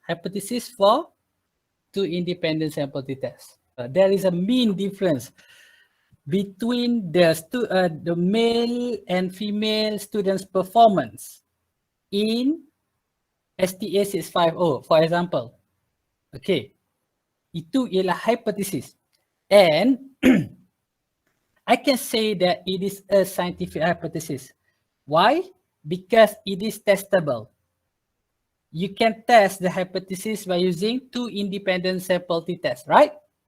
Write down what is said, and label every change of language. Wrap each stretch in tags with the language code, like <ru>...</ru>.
<en>Hypothesis for two independent sample t-tests. There is a mean difference between the male and female students' performance in STA650, for example.</en> <ms>Okay, itu ialah hypothesis.</ms> <en>And I can say that it is a scientific hypothesis. Why? Because it is testable. You can test the hypothesis by using two independent sample t-tests, right?</en>